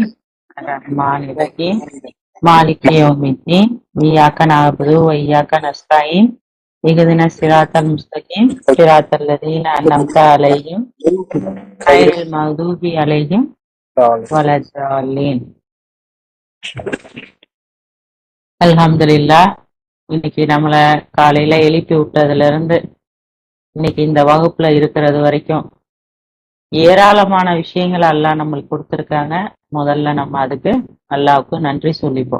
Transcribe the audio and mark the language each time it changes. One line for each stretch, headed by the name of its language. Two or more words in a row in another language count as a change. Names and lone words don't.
Arabic: الرحمن الرحيم مالك يوم الدين. إياك نعبد وإياك نستعين اهدنا الصراط المستقيم. صراط الذين أنعمت عليهم غير المغضوب عليهم ولا الضالين.
Tamil: அல்ஹம்துலில்லாஹ். இன்னைக்கு நம்மள காலையில எழுப்பி விட்டதுல இருந்து இன்னைக்கு இந்த வகுப்புல இருக்கிறது வரைக்கும் ஏராளமான விஷயங்கள் அல்லாஹ் நம்மளுக்கு கொடுத்துருக்காங்க. முதல்ல நம்ம அதுக்கு அல்லாஹ்வுக்கு நன்றி சொல்லிப்போம்.